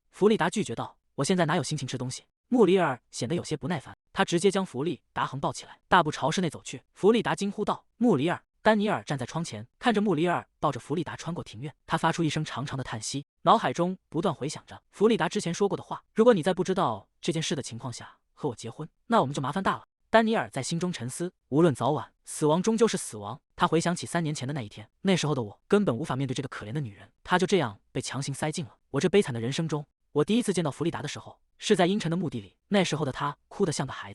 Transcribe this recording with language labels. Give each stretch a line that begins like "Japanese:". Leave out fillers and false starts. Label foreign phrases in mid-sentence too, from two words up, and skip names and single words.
Chinese: 弗利達拒絕道，我現在哪有心情吃東西？穆里爾顯得有些不耐煩，他直接將弗利達橫抱起來，大步朝室內走去。弗利達驚呼道，穆里爾！丹尼爾站在窗前，看着穆里爾抱着弗利達穿過庭院，他發出一聲長長的嘆息，腦海中不斷回想着弗利達之前說過的話，如果你在不知道這件事的情況下和我結婚，那我們就麻煩大了。丹尼爾在心中沉思，無論早晚，死亡終究是死亡。他回想起3年前的那一天，那時候的我根本無法面對這個可憐的女人，她就這樣被強行塞進了我這悲慘的人生中。我第一次見到弗利達的時候，是在陰沉的墓地裡，那時候的她哭得像個孩子。